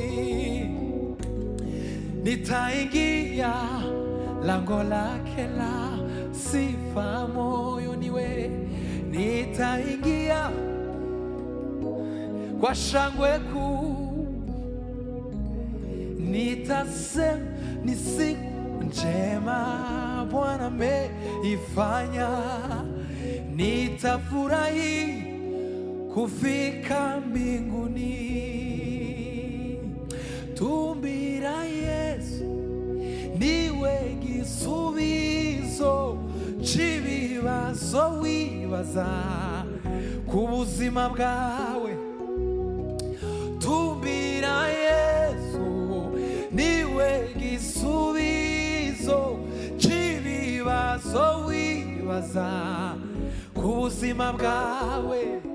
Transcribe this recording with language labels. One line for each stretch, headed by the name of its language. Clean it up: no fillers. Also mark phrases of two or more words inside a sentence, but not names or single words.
Swahili: nitaingia lango lake la sifa moyoni we, nitaingia kwa shangwe kuu, nitasema ni siku njema Bwana ameifanya, nitafurahi kufika mbinguni.
Kinyarwanda: Tumbira Yesu niwe gisubizo c'ibibazo wibaza ku buzima bwawe, tumbira Yesu niwe gisubizo c'ibibazo wibaza ku buzima bwawe,